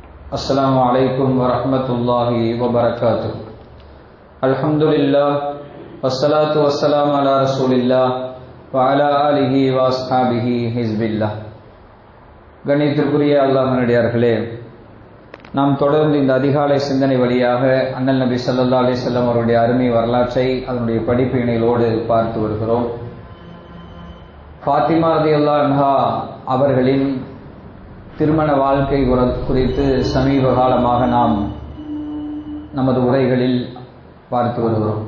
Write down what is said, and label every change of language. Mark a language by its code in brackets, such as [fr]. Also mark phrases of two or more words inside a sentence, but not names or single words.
[ar] السلام عليكم ورحمة الله وبركاته. الحمد لله والصلاة والسلام على رسول الله وعلى آله وأصحابه حزب الله. [ta] கணித்திற்குரிய அல்லாஹ்வினடியார்களே, நாம் தொடர்ந்து இந்த அதிகாலை சிந்தனை வழியாக அண்ணல் நபி [ar] صلى الله عليه وسلم [ta] அவருடைய அருமை வரலாற்றை அதனுடைய படிப்பினைகளோடு பார்த்து வருகிறோம். ஃபாத்திமா [ar] رضي الله عنها [ta] அவர்களின் திருமண வாழ்க்கை குறித்து சமீப காலமாக நாம் நமது உரைகளில் பார்த்து வருகிறோம்.